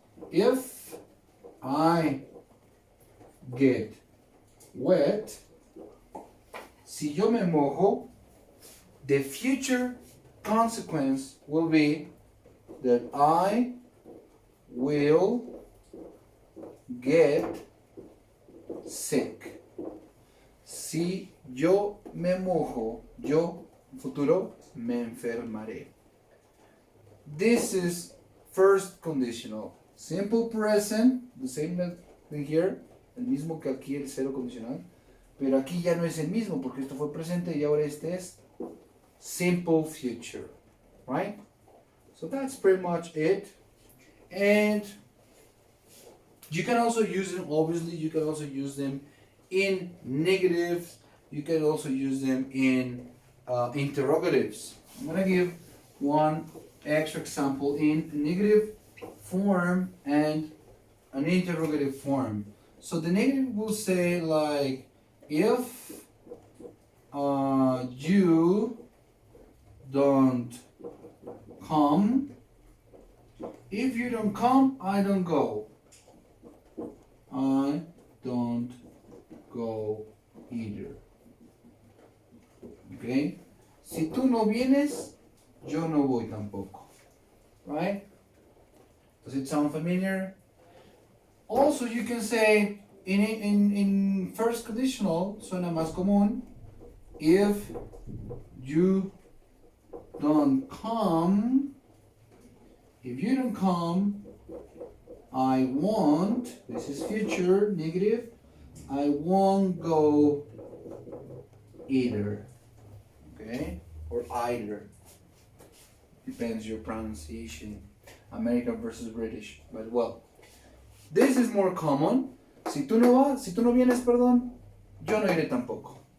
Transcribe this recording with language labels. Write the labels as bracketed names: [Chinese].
[English] If I get wet, [Spanish] si yo me mojo, [English] the future consequence will be that I will get sick. [Spanish] Si yo me mojo, yo, futuro, me enfermaré. [English] This is first conditional. Simple present, the same thing here, [Spanish] el mismo que aquí el cero condicional, pero aquí ya no es el mismo porque esto fue presente y ahora este es simple future, right? [English] So that's pretty much it. And you can also use them, obviously, you can also use them in negatives. You can also use them in interrogatives. I'm going to give one extra example in negative form and an interrogative form. So the negative will say like, if you don't come, if you don't come, I don't go. I don't go either. Okay? [Spanish] Si tú no vienes, yo no voy tampoco. [English] Right? Does it sound familiar? Also, you can say in first conditional, [Spanish] suena más común, [English] if you don't come, if you don't come, I won't, this is future, negative, I won't go either. Okay? Or either. Depends your pronunciation. American versus British. But well, this is more common. [Spanish] Si tú no vienes, perdón, yo no iré tampoco.